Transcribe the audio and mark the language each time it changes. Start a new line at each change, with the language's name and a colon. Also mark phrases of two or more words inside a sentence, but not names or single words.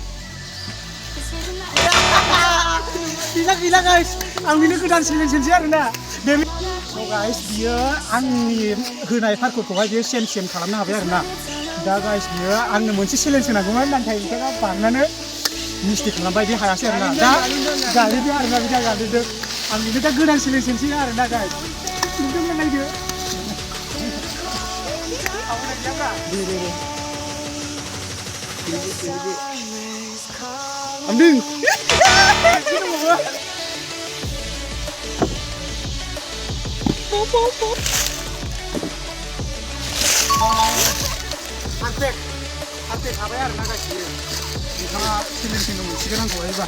Bodo: गैला गाइस आं बेनो गोदान चेलेन्जसै आरोना स' गाइस बियो आंनि होनाय पार्करखौहाय बियो सेम खालामनो हाबाय आरोना दा गाइस बियो आंनो मोनसे चेलेन्ज होनांगौमोन नाथाय बिथाङा बारनानै मिस्टेक खालामबाय बे हायासै आरोना दा गालिदों आरोना बिदा गालिदों आं बेनो दा गोदान चेलेन्जसै आरोना गाइस नुदोंना नायदो Amding. Perfect habai arena guys biyo. Nitanga challenge मोनसिगोन आंखौहायबा.